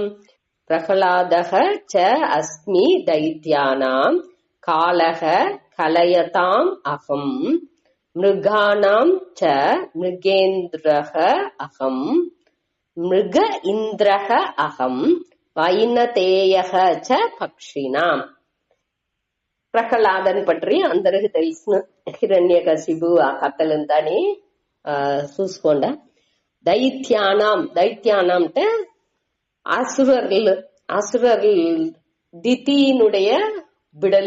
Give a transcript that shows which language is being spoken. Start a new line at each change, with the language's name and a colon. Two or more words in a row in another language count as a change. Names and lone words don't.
Sanskrit: பிரஹ்லாதஹ ச அஸ்மி தைத்யானாம் காலஹ கலயதாம் அகம் மிருகாணாம் ச மிருகேந்திரஹ அகம் மிருக இந்திரஹ அகம் வைனதேயஹ ச பக்ஷிணாம்.
Telugu: ప్రహ్లాదని పట్టి అందరికి తెలిసిన హిరణ్యకశిపు ఆ కథలంతాని చూసుకోండి. దైత్యానం. దైత్యానం అంటే అసురర్లు దితినుடைய బిడలు.